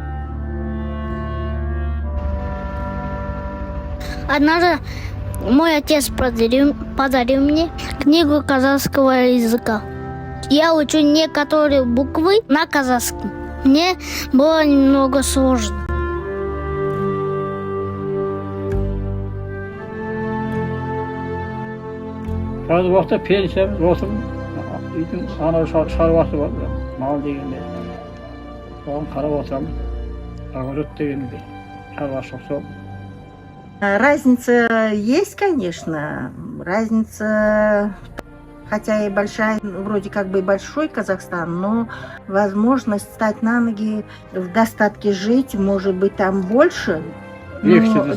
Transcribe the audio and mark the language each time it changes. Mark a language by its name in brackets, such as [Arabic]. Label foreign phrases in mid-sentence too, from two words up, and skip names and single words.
[Russian] Однажды мой отец подарил мне книгу казахского языка. Я учу некоторые буквы на казахском. Мне было немного сложно. [Kazakh] Қазір уақытта пенсиямыз отырмын. Үйдің анау шаруасы бар, мал дегенде. Соған қарап отырамын. Огород дегенде шаруашылық сол. [Russian] Разница есть, конечно. Разница, хотя и большая, вроде как бы и большой Казахстан, но возможность встать на ноги, в достатке жить, может быть, там больше. Легче.